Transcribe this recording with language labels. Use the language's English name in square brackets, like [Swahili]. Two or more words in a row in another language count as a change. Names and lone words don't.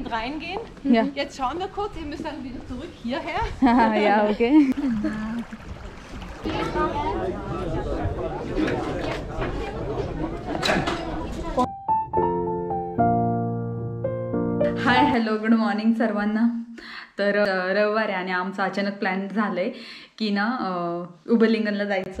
[German] unbedingt reingehen. Ja. Jetzt schauen wir kurz, ihr müsst dann wieder zurück hierher. Ja, okay. [English] hi hello good morning सर्वांना. [Marathi] तर रविवार आहे आणि आमचं अचानक प्लॅन झालं आहे की ना उबलिंगनला जायचं.